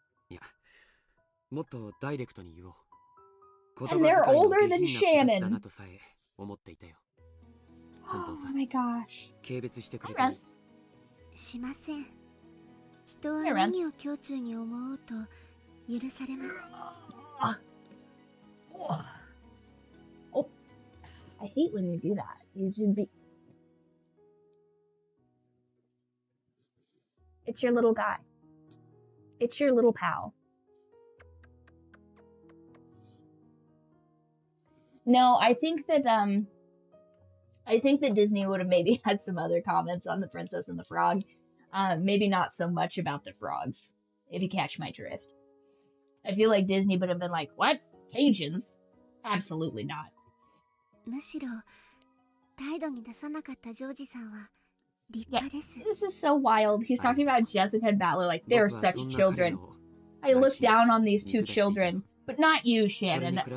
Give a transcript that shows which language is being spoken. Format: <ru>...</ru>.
<ja>いや、もっとダイレクトに言おう。言葉遣いの下品な子たちだなとさえ思っていたよ。本当さ。</ja> <en>Oh my gosh.</en> <ja>軽蔑してくれたり。しません。人は何を胸中に思おうと許されます。</ja> <en>Oh, I hate when you do that. You should be. It's your little guy. It's your little pal. No, I think that Disney would have maybe had some other comments on the Princess and the Frog. Maybe not so much about the frogs, if you catch my drift. I feel like Disney would have been like, what? Asians? Absolutely not.</en> <ja>むしろ態度に出さなかったジョージさんは立派です。</ja> <en>This is so wild. He's talking about Jessica and Butler like they're such children. I look down on these two children, but not you, Shannon.</en>